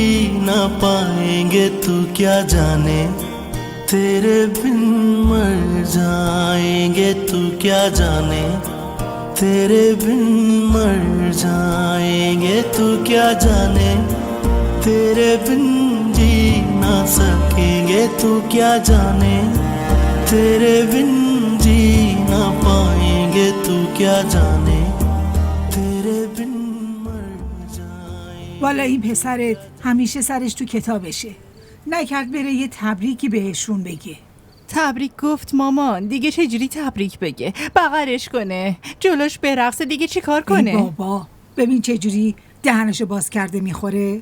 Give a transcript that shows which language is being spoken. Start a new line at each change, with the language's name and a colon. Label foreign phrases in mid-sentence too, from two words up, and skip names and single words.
Hindi: ना पाएंगे तू क्या जाने तेरे बिन मर जाएंगे तू क्या जाने तेरे बिन मर जाएंगे तू क्या जाने तेरे बिन जी ना सकेंगे तू क्या जाने तेरे बिन जी ना पाएंगे तू क्या जाने तेरे बिन मर जाएंगे.
Persian: والا این پسرت همیشه سرش تو کتابشه، نکرد بره یه تبریکی بهشون بگه. تبریک گفت مامان، دیگه چجوری تبریک بگه؟ بغلش کنه، جلوش برقصه، دیگه چی کار کنه؟ ای بابا ببین چجوری دهنشو باز کرده میخوره.